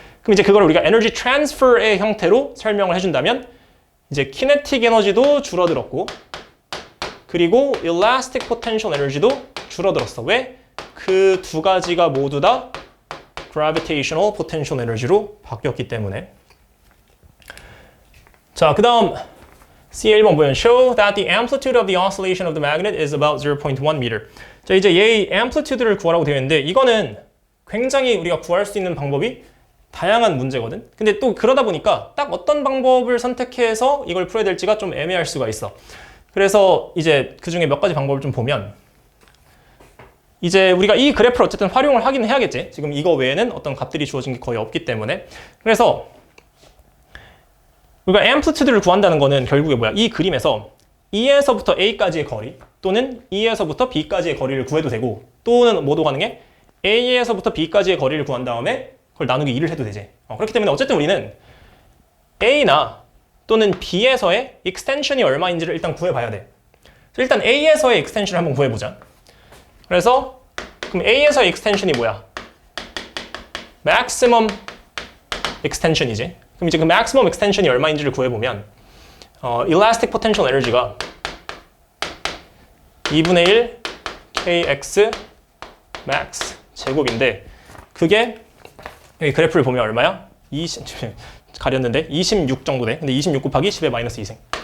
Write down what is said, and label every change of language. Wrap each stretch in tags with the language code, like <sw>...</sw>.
<ko>그럼 이제 그걸 우리가 energy transfer의 형태로 설명을 해준다면 이제 kinetic 에너지도 줄어들었고 그리고 elastic potential energy도 줄어들었어. 왜? 그 두 가지가 모두 다 gravitational potential energy로 바뀌었기 때문에. 자, 그 다음 C1번 보면</ko> <en>show that the amplitude of the oscillation of the magnet is about 0.1 meter.</en> <ko>자, 이제 얘의 amplitude를 구하라고 되어 있는데 이거는 굉장히 우리가 구할 수 있는 방법이 다양한 문제거든. 근데 또 그러다 보니까 딱 어떤 방법을 선택해서 이걸 풀어야 될지가 좀 애매할 수가 있어. 그래서 이제 그 중에 몇 가지 방법을 좀 보면 이제 우리가 이 그래프를 어쨌든 활용을 하긴 해야겠지. 지금 이거 외에는 어떤 값들이 주어진 게 거의 없기 때문에. 그래서 우리가 amplitude를 구한다는 거는 결국에 뭐야? 이 그림에서 E에서부터 A까지의 거리 또는 E에서부터 B까지의 거리를 구해도 되고 또는 뭐도 가능해? A에서부터 B까지의 거리를 구한 다음에 그걸 나누기 2를 해도 되지. 그렇기 때문에 어쨌든 우리는 A나 또는 B에서의 extension이 얼마인지를 일단 구해봐야 돼. 일단 A에서의 extension을 한번 구해보자. 그래서 그럼 A에서의 extension이 뭐야? maximum extension이지. 그럼 이제 그 maximum extension이 얼마인지를 구해보면 elastic potential energy가 2분의 1 kx max 제곱인데 그게 여기 그래프를 보면 얼마야? 20, 가렸는데 26 정도 돼. 근데 26 곱하기 10의 마이너스 2생.</ko>